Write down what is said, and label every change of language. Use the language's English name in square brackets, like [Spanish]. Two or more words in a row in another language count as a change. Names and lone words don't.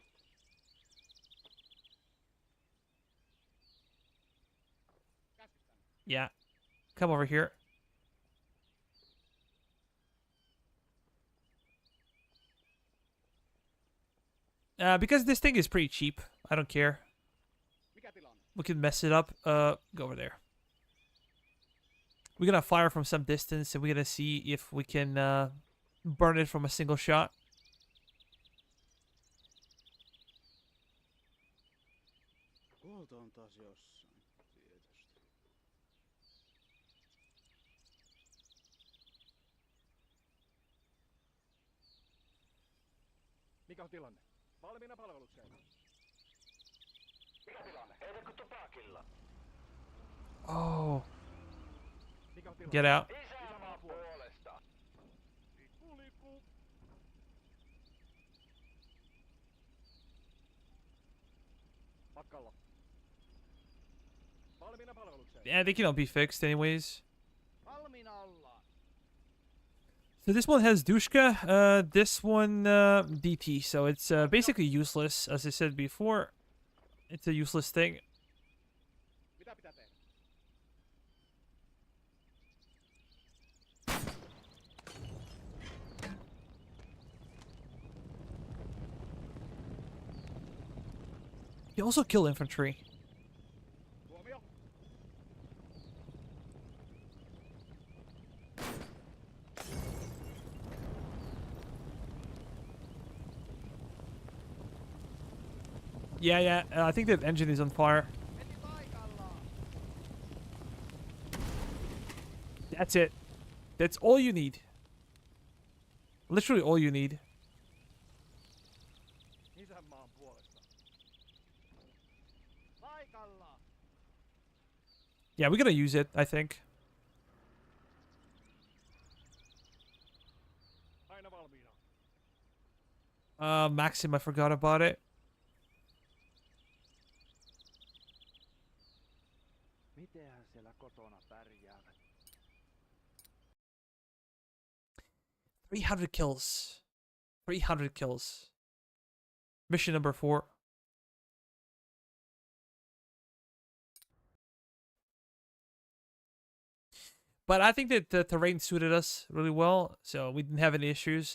[English] Yeah. Come over here. Because this thing is pretty cheap. I don't care. [Finnish] Mikä tilanne? [English] We can mess it up. Go over there. We're gonna fire from some distance and we're gonna see if we can burn it from a single shot. [Finnish] Huolto on taas jossain. Tietysti. Mikä on tilanne? Valmiina palvelukseen. Mikä tilanne? Eivätkö tupakilla? [English] Oh, [Finnish] Mikä on tilanne? [English] get out. [Finnish] Isänmaan puolesta. Liikkuu, liikkuu. Matkalla. Valmiina palvelukseen. [English] Yeah, they can all be fixed anyways. Valmiina ollaan. So this one has Dushka, this one DT, so it's basically useless, as I said before. It's a useless thing. [Finnish] Mitä pitää tehdä? [English] You also kill infantry. [Finnish] Huomio. [English] Yeah, I think that engine is on fire. [Finnish] Heti paikallaan. [English] That's it. That's all you need. Literally all you need. [Finnish] Isänmaan puolesta. Paikallaan. [English] Yeah, we're gonna use it, I think. [Finnish] Aina valmiina. [English] Maxim, I forgot about it. [Finnish] Mitenhän siellä kotona pärjäävät? [English] 300 kills. 300 kills. Mission number 4. But I think that the terrain suited us really well, so we didn't have any issues.